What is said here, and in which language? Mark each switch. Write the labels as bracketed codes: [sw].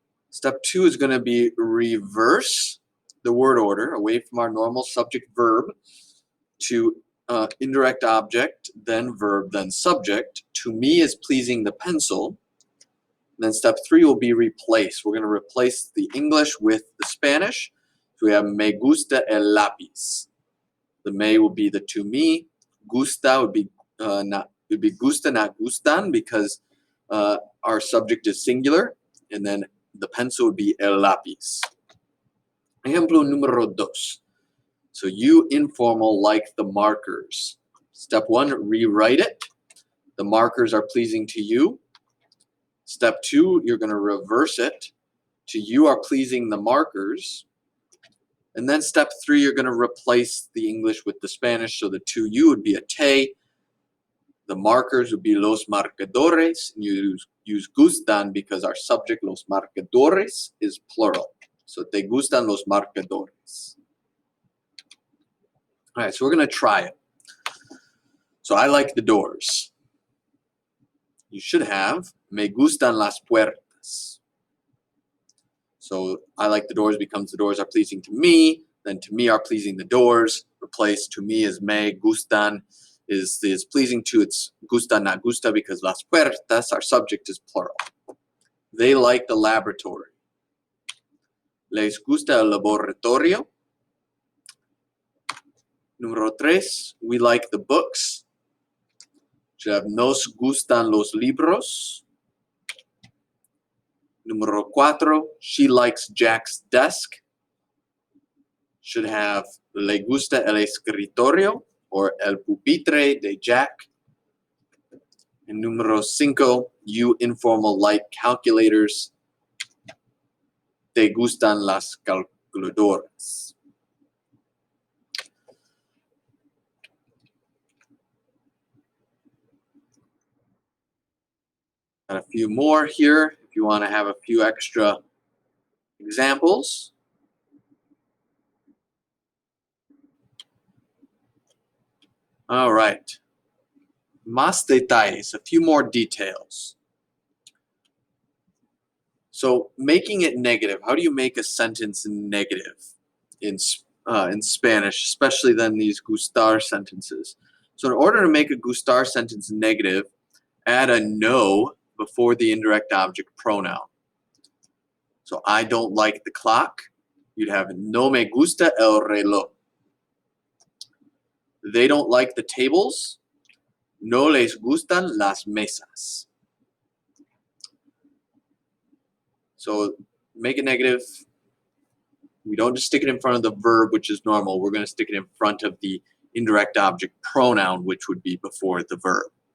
[en] Step 2 is going to be reverse the word order away from our normal subject verb to indirect object, then verb, then subject. To me is pleasing the pencil. And then step 3 will be replace. We're going to replace the English with the Spanish. So we have [es] me gusta el lápiz. [en] The me will be the to me. Gusta would be gusta, not gustan, because our subject is singular, and then the pencil would be [es] el lápiz. Ejemplo número dos. [en] So you informal like the markers. Step 1, rewrite it. The markers are pleasing to you. Step 2, you're going to reverse it to you are pleasing the markers. And then step 3, you're going to replace the English with the Spanish. So the to you would be a te. The markers would be los marcadores. And you use gustan because our subject, los marcadores, is plural. So [es] te gustan los marcadores. [en] All right, so we're going to try it. So I like the doors. You should have [es] me gustan las puertas. [en] So I like the doors becomes the doors are pleasing to me. Then to me are pleasing the doors. Replace to me is [es] me gustan. [en] Is pleasing to, it's gusta, not gusta, because las puertas, our subject, is plural. They like the laboratory. [es] Les gusta el laboratorio. [en] Número 3, we like the books. Should have [es] nos gustan los libros. [en] Número 4, she likes Jack's desk. Should have [es] le gusta el escritorio or el pupitre de Jack. [en] And número 5, you informal like calculators. [es] Te gustan las calculadoras. [en] Got a few more here if you want to have a few extra examples. All right. [es] Más detalles, [en] a few more details. So making it negative, how do you make a sentence negative in Spanish, especially then these Gustar sentences? So in order to make a Gustar sentence negative, add a no before the indirect object pronoun. So I don't like the clock. You'd have [es] no me gusta el reloj. [en] They don't like the tables. [es] No les gustan las mesas. [en] So make it negative. We don't just stick it in front of the verb, which is normal. We're going to stick it in front of the indirect object pronoun, which would be before the verb.